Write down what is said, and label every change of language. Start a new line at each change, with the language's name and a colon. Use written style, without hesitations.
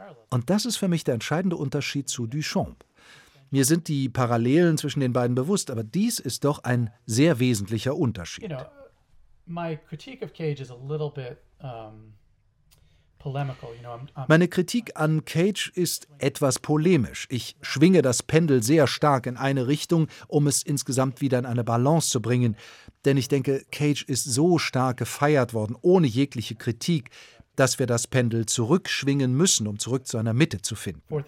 German: Und das ist für mich der entscheidende Unterschied zu Duchamp. Mir sind die Parallelen zwischen den beiden bewusst, aber dies ist doch ein sehr wesentlicher Unterschied.
English: You know, my critique of Cage is a little bit polemical. You know,
German: meine Kritik an Cage ist etwas polemisch. Ich schwinge das Pendel sehr stark in eine Richtung, um es insgesamt wieder in eine Balance zu bringen. Denn ich denke, Cage ist so stark gefeiert worden, ohne jegliche Kritik, dass wir das Pendel zurückschwingen müssen, um zurück zu einer Mitte zu finden.